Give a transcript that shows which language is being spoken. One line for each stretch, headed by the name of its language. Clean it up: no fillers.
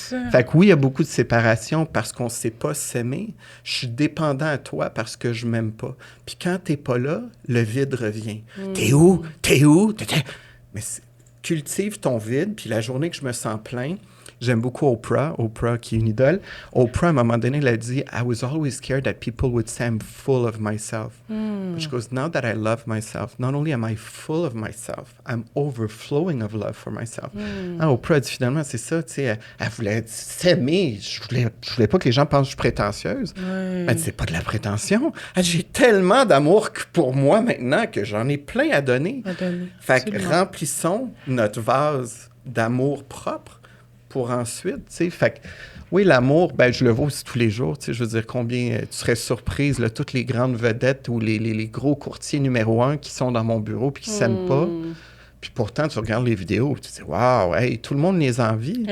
French: Fait que oui, il y a beaucoup de séparation parce qu'on ne sait pas s'aimer. Je suis dépendant à toi parce que je m'aime pas. Puis quand t'es pas là, le vide revient. T'es où? T'es où? Mais cultive ton vide. Puis la journée que je me sens plein, j'aime beaucoup Oprah qui est une idole.
English: Oprah,
French: à un moment donné, elle a dit
English: « I was always scared that people would say I'm full of myself. But she goes, now that I love myself, not only am I full of myself, I'm overflowing of love for myself.
French: Oprah a dit finalement, c'est ça, tu sais, elle voulait s'aimer. Je voulais pas que les gens pensent que je suis prétentieuse. Elle dit, c'est pas de la prétention. Elle dit, j'ai tellement d'amour pour moi maintenant que j'en ai plein à donner. Fait que remplissons notre vase d'amour propre pour ensuite, tu sais, fait que, oui, l'amour, ben je le vois aussi tous les jours, tu sais, je veux dire, combien, tu serais surprise, là, toutes les grandes vedettes ou les gros courtiers numéro 1 qui sont dans mon bureau puis qui s'aiment pas, puis pourtant, tu regardes les vidéos, tu te dis, waouh, hey, tout le monde les envie.